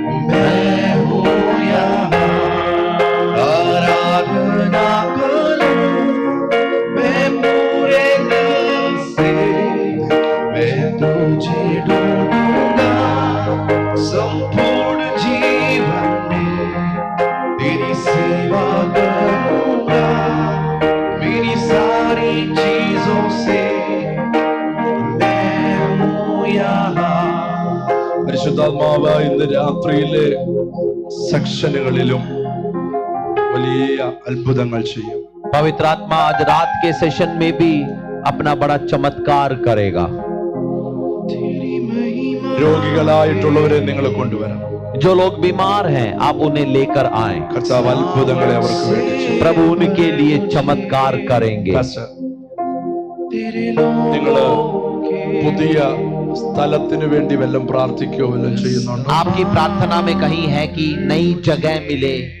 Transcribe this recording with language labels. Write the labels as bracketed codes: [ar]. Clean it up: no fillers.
[hi] मैं हूँ यहाँ आराधना करूं मैं पूरे दिल से, मैं तुझे ढूंढूंगा संपूर्ण जीवन में, तेरी सेवा करूंगा मेरी सारी चीजों से, मैं हूँ यहाँ। [ml] പരിശുദ്ധാത്മാവ് ഇന്ന് രാത്രിയിലെ സെക്ഷനുകളിലും വലിയ അത്ഭുതങ്ങൾ ചെയ്യും. [hi] पवित्र आत्मा आज रात के सेशन में भी अपना बड़ा चमत्कार करेगा। [ml] രോഗികളായിട്ടുള്ളവരെ നിങ്ങൾ കൊണ്ടുവരണം. [hi] जो लोग बीमार हैं आप उन्हें लेकर आएं। [ml] കർത്താവ് അത്ഭുതങ്ങളെ അവർക്ക് വേണ്ടി ചെയ്യും. [hi] प्रभु उनके लिए चमत्कार करेंगे। [ml] പാസ്റ്റർ, നിങ്ങള് പുതിയ സ്ഥലത്തിന് വേണ്ടി വല്ലതും പ്രാർത്ഥിക്കുകയോ വല്ലതും ചെയ്യുന്നുണ്ടോ? [hi] आपकी प्रार्थना में कहीं है कि नई जगह मिले?